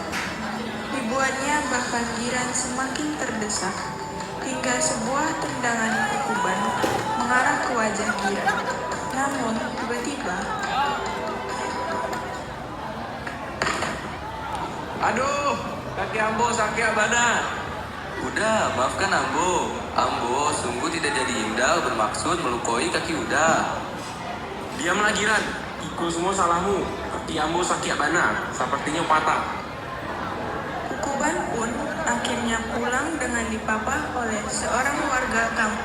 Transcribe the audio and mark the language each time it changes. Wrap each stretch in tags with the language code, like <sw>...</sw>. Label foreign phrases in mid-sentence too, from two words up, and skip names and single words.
<id>Dibuatnya bahkan Giran semakin terdesak hingga sebuah tendangan Kukuban mengarah ke wajah Giran. Namun tiba-tiba, Aduh,</id> <min>kaki Ambo sakit abana.</min> <id>Udah, maafkan Ambo. Ambo sungguh tidak jadi indah bermaksud melukai kaki Uda. Diamlah Giran, Iko semua salahmu.</id> <min>Kaki Ambo sakit abana, sepertinya patah.</min> <id>Kukuban pun akhirnya pulang dengan dipapah oleh seorang warga kampung.</id>